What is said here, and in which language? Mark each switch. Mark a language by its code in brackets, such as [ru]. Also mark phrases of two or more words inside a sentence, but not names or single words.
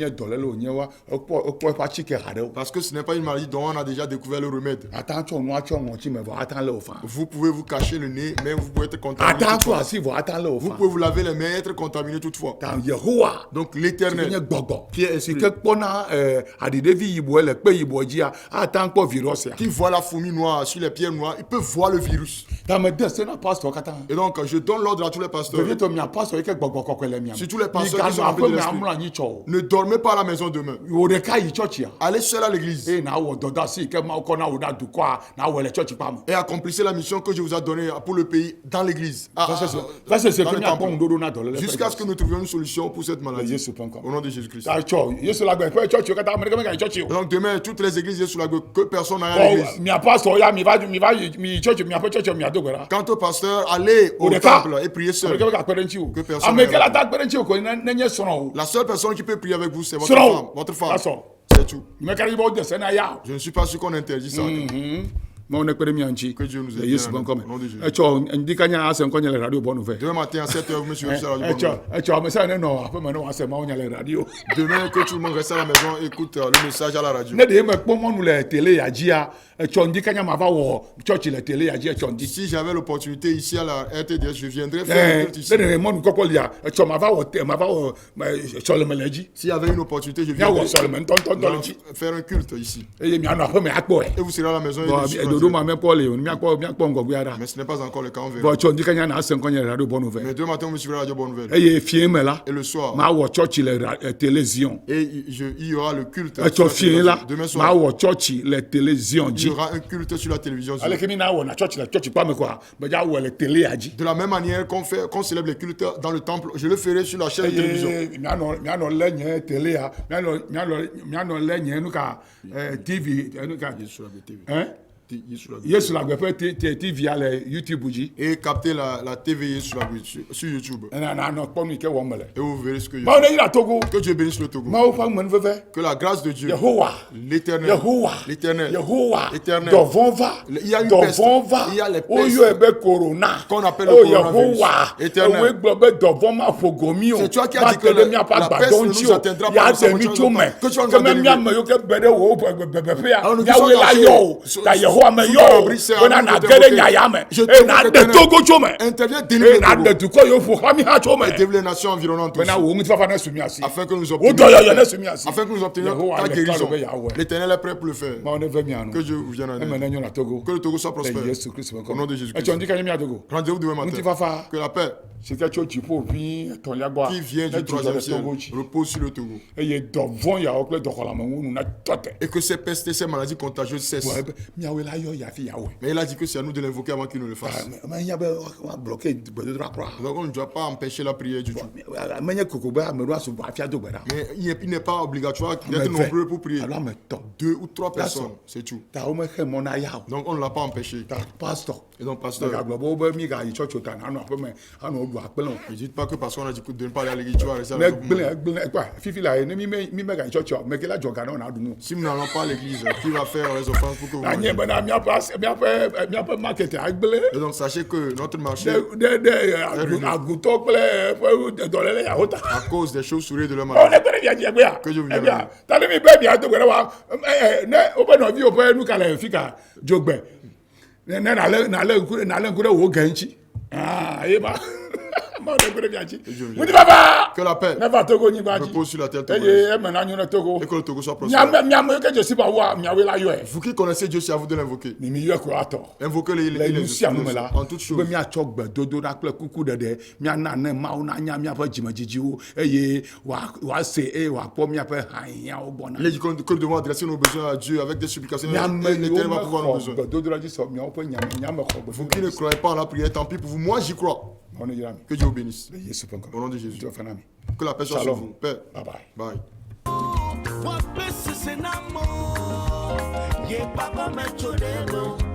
[fr] Parce que ce n'est pas une maladie dont on a déjà découvert le remède. Vous pouvez vous cacher le nez, mais vous pouvez être contaminé. [ee] le [fr] Vous [ee] ofa [fr] pouvez vous laver les mains et être contaminé toutefois. [ee] ta Yehowa [fr] Donc [ee] nye [fr] l'Éternel, [ee] gbɔgbɔ [fr] qui est [ee] si [fr] esprit, [ee] ke kpɔna aɖiɖevi yibɔ le kpe yibɔ dzia ata ŋkpɔ virus ya [fr] qui voit la fourmi noire sur les pierres noires, il peut voir le virus. [ee] ta me de se na pastor katã [fr] Et donc, je donne l'ordre à tous les pasteurs. [ee] vevietɔ mia pastor yi ke gbɔgbɔ kɔkɔe le mia [fr] Surtout les pasteurs qui sont [ee] miganɔ [fr] remplis de [ee] aƒe me [fr] l'esprit. [ee] amlɔ anyi tsɔ o [fr] Ne dormez pas à la maison demain. [ee] wò ɖeka yi tsɔtsia [fr] Allez seul à l'église [ee] eye na wɔ dɔdasi ke mawu kɔ na wò na dukɔa na wɔ le tsɔtsi pa me [fr] et accomplissez la mission que je vous ai donnée pour le pays dans l'église. [ee] va se se [fr] Dans [ee] ke le miakpɔ [fr] temple. [ee] ŋuɖoɖo na dɔ le [fr] Jusqu'à ce que nous trouvions une solution pour cette maladie. [ee] Yesu ƒe ŋkɔ [fr] Au nom de Jésus-Christ. [ee] ta tsɔ Yesu la gbɛ ƒe tsɔtsi katã ame ɖeke mega yi tsɔtsi o [fr] Donc demain, toutes les églises sont sous la gueule, que personne n'aille à l'église. [ee] mia pastor ya mi yi tsɔtsi miaƒe tsɔtsi mia do gbe ɖa [fr] Quant au pasteur, allez au [ee] ɖeka [fr] temple et priez [ee] ame [fr] seul. [ee] ɖeke mega kpe ɖe ŋuti o [fr] Que personne [ee] ame ke [fr] n'aille [ee] la [fr] à [ee] ta kpe ɖe ŋuti o ko nenye srɔ̃ o [fr] La seule personne qui peut prier avec vous, c'est votre [ee] Srɔ̃ [fr] femme. [ee] o [fr] Votre femme. [en] That's all. [fr] C'est tout. [ee] meka ɖi bɔ de se na ya o [fr] Je ne suis pas sûr qu'on interdit ça. [ee] mawu ne kpe ɖe mia ŋuti [fr] Que Dieu nous [ee] le [fr] aide [ee] Yesu ƒe [fr] bien, [ee] ŋkɔ [fr] au nom de Jésus. [ee] me etsɔ ndikanya ase ŋkɔ nye le radio bɔ nu fɛ [fr] Demain matin à 7h, vous me suivez sur la radio. [ee] etsɔ ame sia ne nɔ aƒeme ne wase mawu nya le radio [fr] Demain, que tout le monde reste à la maison, écoute le message à la radio. [ee] ne ɖe mekpɔ mɔnu le tele ya dzia etsɔ ndikanya ma va wɔ tsɔtsi le tele ya dzi etsɔ ndi [fr] Si j'avais l'opportunité ici à la RTDS, je viendrais faire un culte ici. [ee] ne ɖe mɔnu kɔkɔ lia etsɔ ma va wɔ sɔleme le dzi [fr] S'il y avait une opportunité, je [ee] miawɔ [fr] viendrais [ee] sɔleme ŋutɔŋutɔ le dzi [fr] faire un culte ici. [ee] eye mianɔ aƒeme akpɔe [fr] Et vous serez à la maison. [ee] dodo ma mekpɔ le o miakpɔ ŋgɔgbea ɖa [fr] Mais ce n'est pas encore le cas, on verra. [ee] bɔn tsɔ ndikanya na ase ŋkɔ nye le radio bɔ nu fɛ [fr] Mais demain matin, vous me suivrez à la radio Bonne Nouvelle. [ee] eye fie me la [fr] Et le soir, [ee] ma wɔ tsɔtsi le tele zion [fr] et il y aura le culte. [ee] etsɔ [fr] sur la [ee] fie [fr] télévision. [ee] la [fr] Demain [ee] ma [fr] soir, [ee] wɔ tsɔtsi le tele zion [fr] il y [ee] dzi [fr] aura un culte sur la télévision. [ee] ale ke mi na wɔ na tsɔtsi le tsɔtsi kpa me kɔa gbedza wɔ le tele ya dzi [fr] De la même manière qu'on célèbre les cultes dans le temple, je le ferai sur la chaîne de télévision. [ee] eye mianɔ lé nye tele ya mianɔ lé nye nu ka tv nu ka Yesu la gbɛƒe tv ya le YouTube dzi [fr] Et capter la TV sur YouTube. [ee] nanɔ kpɔ nu yi ke wɔm mele [fr] Et vous verrez ce que je [ee] mawu ne yira Togo [fr] Que Dieu bénisse le Togo. [ee] mawu ƒe amenuveve [fr] Que la grâce de Dieu, [ee] Yehowa [fr] l'Éternel, [ee] Yehowa [fr] l'Éternel, [ee] Yehowa [fr] Éternel. [ee] dɔvɔn va [fr] Il y a une [ee] dɔvɔn [fr] peste. [ee] va [fr] Il y a les pestes. [ee] oyɔe be corona [fr] Qu'on appelle le [ee] o [fr] coronavirus. [ee] Yehowa [fr] Éternel. [ee] ewoe gblɔ be dɔvɔn ma ƒo gomi o [fr] C'est toi qui as [ee] ma [fr] dit que [ee] te ɖe miaƒe [fr] la peste [ee] agbadɔ [fr] ne [ee] ŋuti [fr] nous [ee] o [fr] atteindra pas, [ee] ya [fr] nous [ee] de [fr] sommes [ee] mi [fr] en [ee] tso [fr] train [ee] me [fr] de- que tu vas nous [ee] ke [fr] en [ee] me [fr] délivrer. [ee] miame yiwo ke be ɖe wò bebeƒea [fr] Alors, nous [ee] miawoe [fr] sommes [ee] la [fr] cachés. [ee] yɔ o [fr] Sous- [ee] ta Yehowa me [fr] sous [ee] yɔ [fr] ton [ee] o [fr] abri, c'est à [ee] bena [fr] nous de [ee] na ge [fr] t'invoquer. [ee] ɖe nyaya me [fr] Je [ee] eye [fr] t'invoque, [ee] na de [fr] Éternel. [ee] Togo tso me [fr] Interviens, [ee] eye [fr] délivre [ee] na [fr] le [ee] de [fr] Togo. [ee] dukɔ yiwo ƒo xlã mi hã tso me [fr] Et délivre les nations environnantes [ee] bena [fr] aussi. [ee] wò ŋutifafa ne su mi asi [fr] Afin que nous [ee] wo [fr] obtenions [ee] dɔyɔyɔ ne su mi asi [fr] afin que nous obtenions [ee] Yehowa ta le [fr] guérison. [ee] kalo be yawɔe [fr] L'Éternel est prêt pour le faire. [ee] mawu ne ve mianu [fr] Que Dieu vous vienne en [ee] eme [fr] aide. [ee] ne nyo na Togo [fr] Que le Togo soit [ee] le [fr] prospère. [ee] Yesu Kristu [fr] Au nom de Jésus-Christ. [ee] etsɔ ndika nye mia dogo [fr] Rendez-vous demain matin. [ee] ŋutifafa [fr] Que la paix [ee] si ke tso dziƒo ʋĩ etɔ̃lia gbɔa [fr] qui vient [ee] ne [fr] du [ee] dzudzɔ [fr] troisième [ee] le [fr] ciel [ee] Togo dzi [fr] repose sur le Togo. [ee] eye dɔvɔ̃ yawo kple dɔxɔlamenu na tɔte [fr] Et que ces pestes et ces maladies contagieuses cessent. [ee] miawoe la yɔ yafi yawɔe [fr] Mais il a dit que c'est à nous de l'invoquer avant qu'il ne le fasse. [ee] menya be woablɔke gbedodoɖa kura [fr] Donc on ne doit pas empêcher la prière du tout. [ee] menye koko be ame ɖo asubɔ hafi ado gbe ɖa [fr] Mais il n'est pas obligatoire d'être [ee] Ame ve [fr] nombreux pour prier. [ee] alo ame etɔ̃ [fr] 2 ou 3 [en] That's [fr] personnes, [en] all. [fr] c'est tout. [ee] ta womexe mɔ na ya o [fr] Donc on ne l'a pas empêché. [ee] ta pastor [fr] Et donc pasteur, [ee] gagblɔ be wobe mi gayi tsɔtsi o ta na anɔ aƒeme anɔ woɖu akplẽ o [fr] ne dites pas que parce qu'on a dit de ne pas aller à l'église, tu vas rester à [ee] ne [fr] la maison. [ee] gblẽ kpa fifi la ye ne mi megayi tsɔtsi o me ke la dzɔ ga ne wòna ɖu nu [fr] Si nous n'allons pas à l'église, qui va faire les offrandes pour que vous [ee] anye [fr] mangez? [ee] bena miaƒe market agblẽ [fr] Et donc sachez que notre marché, [ee] ɖe agutɔ kple ƒe dɔléle yawo ta [fr] à cause des chauves-souris de leur [ee] ɔwɔ [fr] maladie, [ee] ne kpe ɖe via dzi egbea [fr] Que Dieu vous vienne [ee] ebia ta ne mi be miado gbe ɖe wa ne woƒe nɔviwo ƒe nu ka le fi ka dzogbe ne nale ŋku ɖe wò ge ŋuti eye ma mawo ne kpe ɖe via dzi ŋutifafa [fr] que la paix [ee] ne va Togo nyigba dzi [fr] repose sur la terre [ee] eye [fr] togolaise [ee] eme na nyo ne Togo [fr] et que le Togo soit prospère. [ee] miame ke dze si ma woa miawoe la yɔe [fr] Vous qui connaissez Dieu, c'est à vous de l'invoquer. [ee] ni mi yɔe ko atɔ [fr] Invoquez-le, [ee] le nu sia nu me la [fr] en toutes [ee] be [fr] choses. [ee] miatsɔ gbedodoɖa kple kuku ɖeɖe miana ne mawu nanya miaƒe dzimedzidziwo eye wòase eye wòakpɔ miaƒe hahiãwo gbɔna [fr] Il est dit que nous devons adresser nos besoins à Dieu avec des supplications. [ee] miame [fr] Et [ee] yiwo [fr] l'Éternel va pouvoir nos [ee] mexɔ [fr] besoins. [ee] gbedodoɖa dzi sɔ miawo ƒe nyame xɔ [fr] Vous qui ne croyez pas en la prière, tant pis pour vous. Moi, j'y crois. [ee] mawu ne yra mi [fr] Que Dieu vous bénisse. [ee] le Yesu ƒe [fr] Au nom de [ee] ŋkɔ [fr] Jésus. Dieu [ee] fɛ na mi [fr] Que la paix soit sur Shalom. vous. Paix. [en] bye bye. Bye. Wapesese na mo, ye papa me chodemo.